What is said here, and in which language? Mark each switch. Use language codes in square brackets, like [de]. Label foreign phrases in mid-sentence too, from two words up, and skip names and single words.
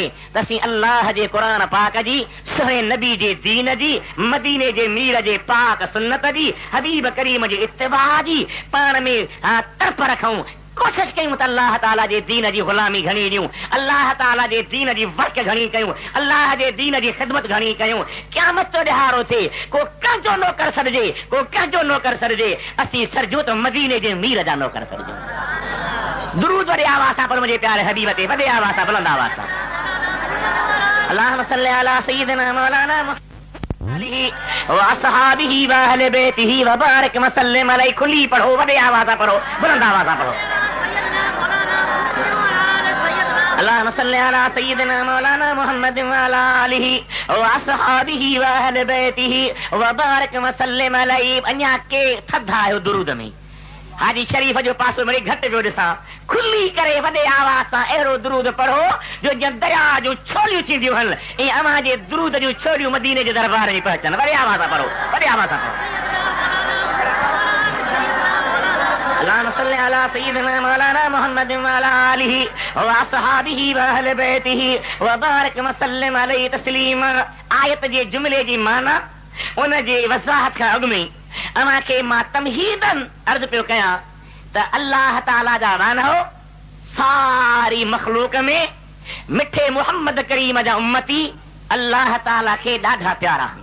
[sd] तसी अल्लाह जे कुरान पाक जी, सोहे नबी जे दीन जी, मदीने जे मीर जे पाक सुन्नत जी, हबीब करीम जे इत्तिबा जी पाण में तड़प रखूं, कोशिश कयूं त अल्लाह ताला जे दीन जी गुलामी घणी ॾियूं, अल्लाह ताला जे दीन जी वर्क घणी कयूं, अल्लाह जे दीन जी ख़िदमत घणी कयूं। क़यामत जो ॾिहारो थिए, को कंहिंजो नौकर सॾिजे, को कंहिंजो नौकर सॾिजे, असीं सरजो त मदीने जे मीर जा नौकर सॾिजो। दुरूद वॾे आवाज़ सां पर मुंहिंजे प्यारे हबीब ते वॾे आवाज़ सां, बुलंद आवाज़ सां। [ar] اللهم صل على سيدنا مولانا وأصحابه وأهل بيته وبارك وسلم عليه. [sd] खुली पढ़ो, वॾे आवाज़ सां पढ़ो, बुलंद आवाज़ सां पढ़ो। [ar] اللهم صل على سيدنا مولانا محمد وعلى آله وأصحابه وأهل بيته وبارك وسلم عليه. [sd] अञा के थधा आहियो दुरूद में? हाजी शरीफ जो पासो मिड़ी घटि पियो ॾिसां। खुली करे वॾे आवाज़ सां अहिड़ो दुरूद पढ़ो जो जीअं दया जूं छोलियूं थींदियूं आहिनि, ईअं अव्हां जे दुरूद जूं छोलियूं मदीने जे दरबार में पहुचनि। वॾे आवाज़ सां पढ़ो, वॾे आवाज़ सां पढ़ो। [ar] اللهم صل على سيدنا مولانا محمد وعلى آله وأصحابه وأهل بيته وبارك وسلم عليه تسليما. [sd] आयत जे जुमिले जी माना, उन जे वज़ाहत खां अॻु में अव्हां खे मां तमहीदन अर्ज़ पियो कयां त अल्लाह ताला जा वानो सारी मखलूक में मिठे मुहम्मद करीम जा उम्मती अल्लाह ताला खे ॾाढा प्यारा आहिनि।